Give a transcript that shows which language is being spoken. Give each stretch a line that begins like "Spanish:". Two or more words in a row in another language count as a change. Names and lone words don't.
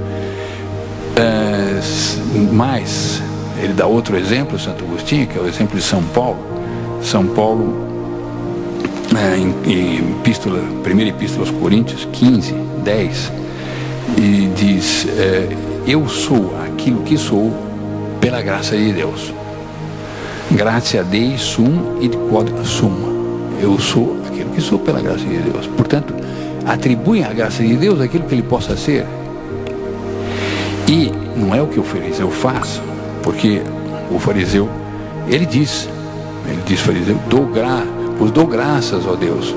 Portuguese: Mas ele dá outro exemplo, Santo Agostinho, que é o exemplo de São Paulo. São Paulo, em primeira epístola aos Coríntios 15, 10, e diz: eu sou aquilo que sou pela graça de Deus.
Latin: Gratia Dei sum id quod sum.
Portuguese: Eu sou aquilo que sou pela graça de Deus. Portanto, atribui à graça de Deus aquilo que ele possa ser. E não é o que o fariseu faz, porque o fariseu, ele diz fariseu, dou graças, ó Deus.